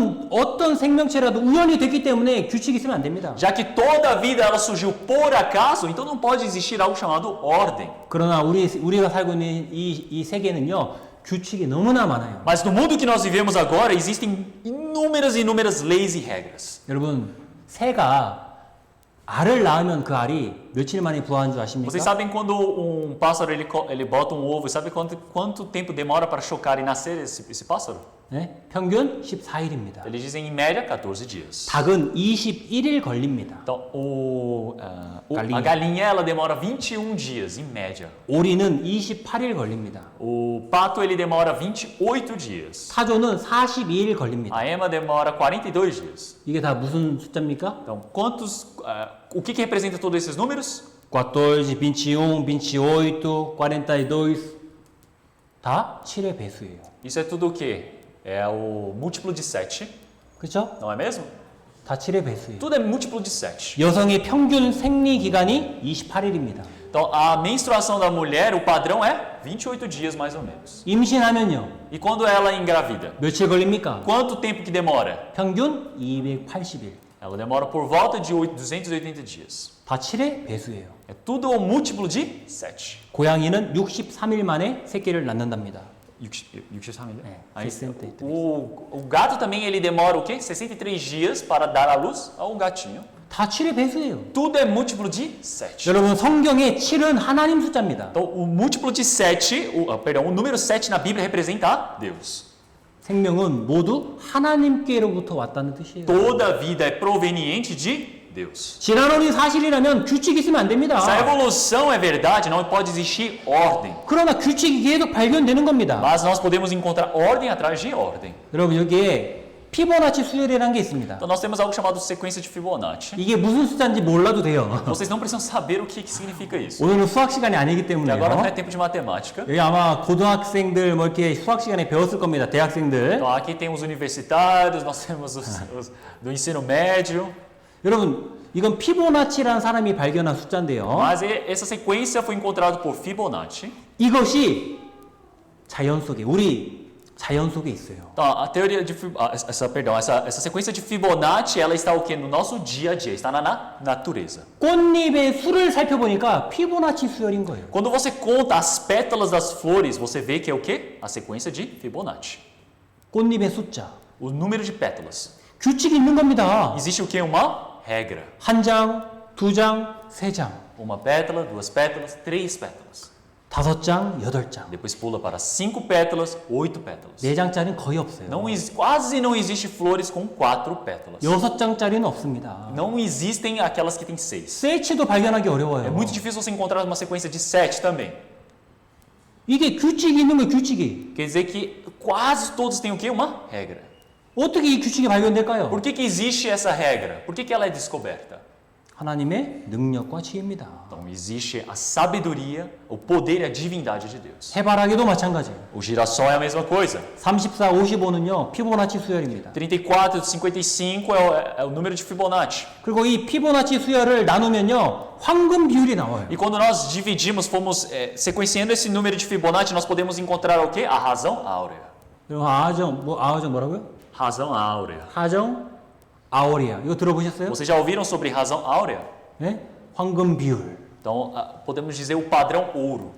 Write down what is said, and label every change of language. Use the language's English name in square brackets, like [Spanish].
[Korean] 어떤 생명체라도 우연이 됐기 때문에 규칙이 있으면 안 됩니다. [Portuguese] Já que toda a vida ela surgiu por acaso, então não pode existir algo chamado ordem. [Korean] 그러나 우리가 살고 있는 이 세계는요, 규칙이 너무나 많아요. [Portuguese] Mas no mundo que nós vivemos agora, existem inúmeras leis e regras. [Korean] 여러분, 새가 알을 낳으면 그 알이 며칠 만에 부화한 줄 아십니까? [Portuguese] Vocês sabem quando um pássaro ele bota um ovo, sabe quanto tempo demora para chocar e nascer esse pássaro? [Korean] 네? 평균 14일입니다. [Portuguese] Eles dizem em média 14 dias. [Korean] 닭은 21일 걸립니다. [Portuguese] Então, a galinha ela demora 21 dias em média. [Korean] 오리는 28일 걸립니다. [Portuguese] O pato ele demora 28 dias. [Korean] 타조는 42일 걸립니다. [Portuguese] A ema demora 42 dias. [Korean] 이게 다 무슨 숫자입니까? [Portuguese] Então, o que representa todos esses números? [Korean] 14, 21, 28, 42 다 7의 배수예요. [Portuguese] Isso é tudo o quê? É o múltiplo de 7, [Korean] 그렇죠? [Portuguese] não é mesmo? [Korean] 다 7의 배수예요. [Portuguese] Tudo é múltiplo de 7. [Korean] 여성의 평균 생리 기간이 28일입니다. [Portuguese] Então, a menstruação da mulher, o padrão é 28 dias mais ou menos. [Korean] 임신하면요. [Portuguese] E quando ela engravida? [Korean] 며칠 걸립니까? [Portuguese] Quanto tempo que demora? [Korean] 평균 280일. [Portuguese] Ela demora por volta de 280 dias. [Korean] 다 7의 배수예요. [Portuguese] É tudo um múltiplo de 7. [Korean] 고양이는 63일 만에 새끼를 낳는답니다. 63일? [Portuguese] É, Aí, 63. o gato também ele demora o quê? 63 dias para dar à luz a um gatinho. [Korean] 다 7의 배수예요. [Portuguese] Tudo é múltiplo de 7. [Korean] 여러분 성경의 7은 하나님 숫자입니다. [Portuguese] Então, o múltiplo de 7, o número 7 na Bíblia representa a Deus. [Korean] 생명은 모두 하나님께로부터 왔다는 뜻이에요. [Portuguese] Toda vida é proveniente de Deus. [Korean] 진화론이 사실이라면 규칙이 있으면 안 됩니다. [Portuguese] Se a evolução é verdade, não pode existir ordem. [Korean] 그러나 규칙이 계속 발견되는 겁니다. [Portuguese] Mas nós podemos encontrar ordem atrás de ordem. [Korean] 여러분 여기에 피보나치 수열이라는 게 있습니다. [Portuguese] Então nós temos algo chamado sequência de Fibonacci. [Korean] 이게 무슨 숫자인지 몰라도 돼요. [Portuguese] Vocês não precisam saber o que significa isso. [Korean] 오늘은 수학 시간이 아니기 [Portuguese] E agora não é [Korean] 때문에요. [Portuguese] tempo de matemática. [Korean] 여기 아마 고등학생들 뭐 이렇게 수학 시간에 배웠을 겁니다. 대학생들. [Portuguese] Então aqui tem os universitários, nós temos os do ensino médio. [Korean] 여러분 이건 피보나치라는 사람이 발견한 숫자인데요. [Portuguese] Mas essa sequência foi encontrada por Fibonacci. [Korean] 이것이 자연 속에 우리 자연 속에 있어요. [Portuguese] Então, a teoria de essa sequência de Fibonacci, ela está o quê? No nosso dia a dia, está na natureza. [Korean] 꽃잎의 수를 살펴보니까 피보나치 수열인 거예요. [Portuguese] Quando você conta as pétalas das flores, você vê que é o quê? A sequência de Fibonacci. [Korean] 꽃잎의 숫자. [Portuguese] O número de pétalas. [Korean] 규칙이 있는 겁니다. [Portuguese] Existe o quê? Uma regra. [Korean] 한 장, 두 장, 세 장, [Portuguese] Uma pétala, duas pétalas, três pétalas. [Korean] 5장, 8장. [Portuguese] Depois pula para 5 pétalas, 8 pétalas. [Korean] 4장짜리는 거의 없어요. [Portuguese] Quase não existe flores com 4 pétalas. [Korean] 6장짜리는 없습니다. [Portuguese] Não existem aquelas que têm 6. [Korean] 세치도 발견하기 [Portuguese] É [Korean] 어려워요. [Portuguese] muito difícil você encontrar uma sequência de 7 também. [Korean] 이게 규칙이 있는 거예요, 규칙이. [Portuguese] Quer dizer que quase todos têm o quê? Uma regra. 어떻게 이 규칙이 발견될까요? Por que existe essa regra? Por que ela é descoberta? [Korean] 하나님의 능력과 지혜입니다. [Portuguese] Então existe a sabedoria, o poder e a divindade de Deus. [Korean] 해바라기도 마찬가지예요. [Portuguese] O girassol é a mesma coisa. [Korean] 34, 55는요, 피보나치 수열입니다. [Portuguese] 34 e 55 é o número de Fibonacci. [Korean] 그리고 이 피보나치 수열을 나누면요, 황금 비율이 나와요. [Portuguese] E quando nós dividimos, fomos sequenciando esse número de Fibonacci, nós podemos encontrar o quê? A razão áurea. [Korean] 그리고 아정 뭐라고요? [Portuguese] Razão áurea. 하정 아오리아. [Korean] 이거 들어보셨어요? [Portuguese] Vocês já ouviram sobre razão áurea? [Korean] 네? 황금 비율. [Portuguese] Então, podemos dizer o padrão ouro.